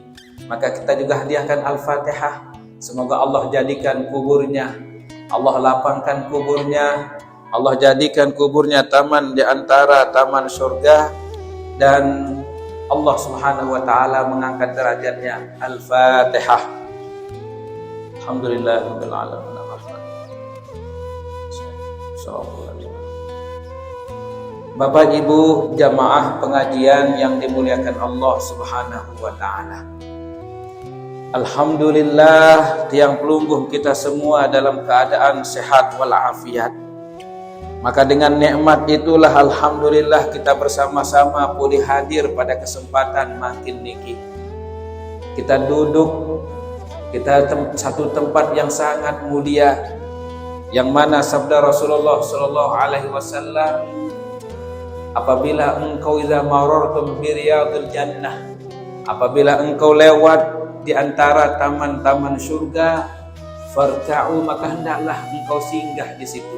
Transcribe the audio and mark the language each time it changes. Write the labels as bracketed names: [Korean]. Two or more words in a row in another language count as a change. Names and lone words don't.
[Indonesian] Maka kita juga hadiahkan Al-Fatihah. Semoga Allah jadikan kuburnya, Allah lapangkan kuburnya, Allah jadikan kuburnya taman di antara taman surga, dan Allah [Arabic] سبحانه وتعالى [Indonesian] mengangkat derajatnya. [Arabic] Al-Fatihah. الحمد لله رب العالمين. [Indonesian] Bapak Ibu jamaah pengajian yang dimuliakan Allah [Arabic] سبحانه وتعالى, [Indonesian] alhamdulillah [Sasak] tiang pelungguh [Indonesian] kita semua dalam keadaan sehat walafiat. Maka dengan nikmat itulah alhamdulillah kita bersama-sama boleh hadir pada kesempatan [Sasak] makin niki. [Indonesian] Kita duduk, kita satu tempat yang sangat mulia, yang mana sabda Rasulullah [Arabic] صلى الله عليه وسلم, [Indonesian] apabila engkau [Arabic] إذا مررتم برياض الجنة, [Indonesian] apabila engkau lewat di antara taman-taman surga, farta'u, maka hendaklah engkau singgah di situ.